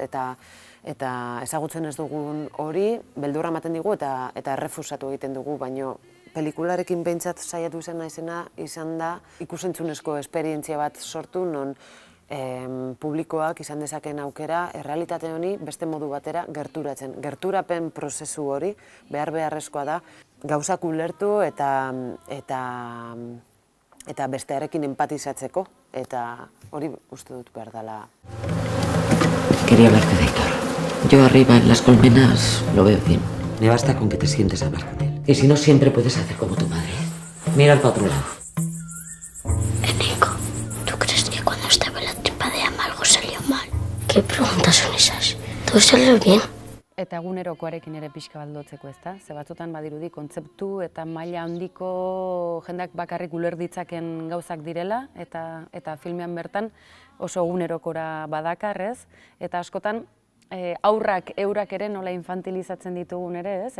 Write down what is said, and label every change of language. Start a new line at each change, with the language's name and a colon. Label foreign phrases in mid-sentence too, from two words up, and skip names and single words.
Basque: Eta ezagutzen ez dugun hori, beldurra ematen digu eta errefusatu egiten dugu, baino pelikularekin behintzat saiatu izan naizena izan da ikusentzunezko esperientzia bat sortu non publikoak izan dezakeen aukera errealitate honi beste modu batera gerturatzen. Gerturapen prozesu hori beharrezkoa da gauzak ulertu eta bestearekin empatizatzeko eta hori uste dut behar dela.
Spanish: Quería hablarte de Aitor. Yo arriba en las colmenas lo veo bien. Me basta con que te sientes a hablar con él. Y si no, siempre puedes hacer como tu madre. Mira para otro lado. Nico, ¿tú crees que cuando estaba en la tripa de Ama algo salió mal? ¿Qué preguntas son esas? ¿Todo salió bien?
Basque: Eta egunerokoarekin ere pixka bat lotzeko, ezta? Ze batzutan badirudi kontzeptu eta maila handiko jendak bakarrik uler ditzaken gauzak direla eta filmean bertan oso egunerokora badakar, ez? Eta askotan aurrak eurak ere nola infantilizatzen ditugun ere, ez?